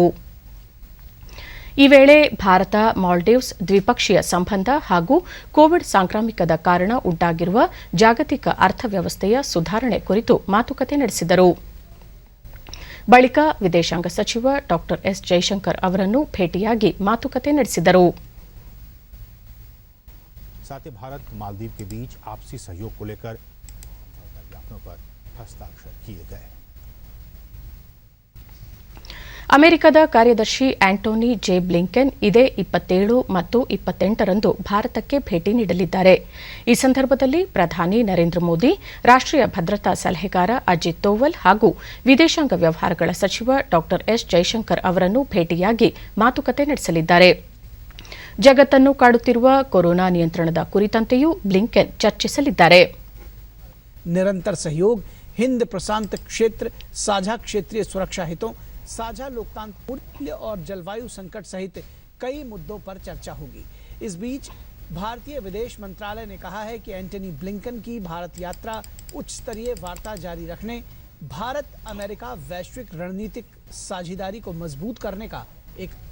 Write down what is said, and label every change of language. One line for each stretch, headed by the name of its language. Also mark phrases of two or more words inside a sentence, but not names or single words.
Kannada: ಈ ವೇಳೆ ಭಾರತ ಮಾಲ್ಡೀವ್ಸ್ ದ್ವಿಪಕ್ಷೀಯ ಸಂಬಂಧ ಹಾಗೂ ಕೋವಿಡ್ ಸಾಂಕ್ರಾಮಿಕದ ಕಾರಣ ಉಂಟಾಗಿರುವ ಜಾಗತಿಕ ಅರ್ಥವ್ಯವಸ್ಥೆಯ ಸುಧಾರಣೆ ಕುರಿತು ಮಾತುಕತೆ ನಡೆಸಿದರು. ಬಳಿಕ ವಿದೇಶಾಂಗ ಸಚಿವ ಡಾ ಎಸ್ ಜೈಶಂಕರ್ ಅವರನ್ನು ಭೇಟಿಯಾಗಿ ಮಾತುಕತೆ ನಡೆಸಿದರು.
Hindi: साथ ही भारत मालदीव के बीच आपसी सहयोग को लेकर ज्ञापनों पर हस्ताक्षर किए गए.
Kannada: ಅಮೆರಿಕದ ಕಾರ್ಯದರ್ಶಿ ಆಂಟೋನಿ ಜೆ ಬ್ಲಿಂಕೆನ್ ಇದೇ 27 ಮತ್ತು 28ರಂದು ಭಾರತಕ್ಕೆ ಭೇಟಿ ನೀಡಲಿದ್ದಾರೆ. ಈ ಸಂದರ್ಭದಲ್ಲಿ ಪ್ರಧಾನಿ ನರೇಂದ್ರ ಮೋದಿ, ರಾಷ್ಟ್ರೀಯ ಭದ್ರತಾ ಸಲಹೆಗಾರ ಅಜಿತ್ ದೋವಲ್ ಹಾಗೂ ವಿದೇಶಾಂಗ ವ್ಯವಹಾರಗಳ ಸಚಿವ ಡಾ ಎಸ್ ಜೈಶಂಕರ್ ಅವರನ್ನು ಭೇಟಿಯಾಗಿ ಮಾತುಕತೆ ನಡೆಸಲಿದ್ದಾರೆ. ಜಗತ್ತನ್ನು ಕಾಡುತ್ತಿರುವ ಕೊರೋನಾ ನಿಯಂತ್ರಣದ ಕುರಿತಂತೆಯೂ ಬ್ಲಿಂಕೆನ್ ಚರ್ಚಿಸಲಿದ್ದಾರೆ.
Hindi: निरंतर सहयोग, हिंद प्रशांत क्षेत्र, साझा क्षेत्रीय सुरक्षा हितों, साझा लोकतांत्रिक और जलवायु संकट सहित कई मुद्दों पर चर्चा होगी. इस बीच भारतीय विदेश मंत्रालय ने कहा है कि एंटनी ब्लिंकन की भारत यात्रा उच्च स्तरीय वार्ता जारी रखने, भारत अमेरिका वैश्विक रणनीतिक साझेदारी को मजबूत करने का एक